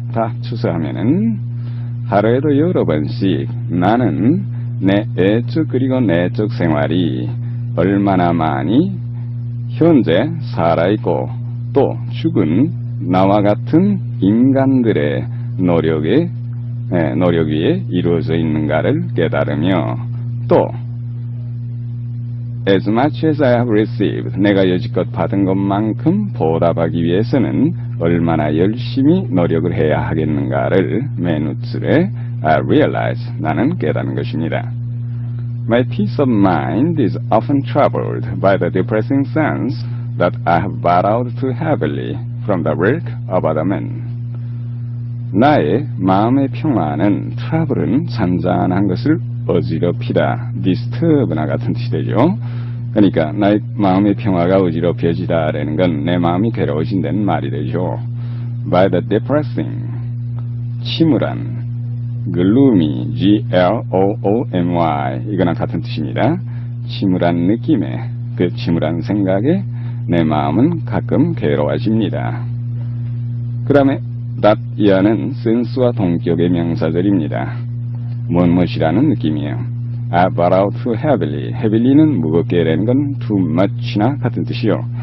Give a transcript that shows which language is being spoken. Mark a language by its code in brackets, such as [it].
[ko] 다 추서하면은 하루에도 여러 번씩 나는 내 외적 그리고 내적 생활이 얼마나 많이 현재 살아있고 또 죽은 나와 같은 인간들의 노력 위에 이루어져 있는가를 깨달으며 또 [en] as much as I have received, [ko] 내가 여지껏 받은 것만큼 보답하기 위해서는 얼마나 열심히 노력을 해야 하겠는가를 맨 우측에 [en] I realize, [ko] 나는 깨닫는 것입니다. [en] My peace of mind is often troubled by the depressing sense that I have borrowed too heavily from the work of other men. [ko] 나의 마음의 평안은 trouble은 잔잔한 것을 어지럽히다, disturb나 같은 뜻이 되죠. 그러니까 나의 마음의 평화가 어지럽혀지다라는 건 내 마음이 괴로워진다는 말이 되죠. [en] By the depressing, [ko] 침울한, [en] gloomy, gloomy, [ko] 이거랑 같은 뜻입니다. 침울한 느낌에, 그 침울한 생각에 내 마음은 가끔 괴로워집니다. 그 다음에 that 이하는 센스와 동격의 명사절입니다. 무엇이라는 느낌이에요. [en] I borrowed too heavily. [ko] heavily는 무겁게라는 건 [en] too much [ko] 나 같은 뜻이요.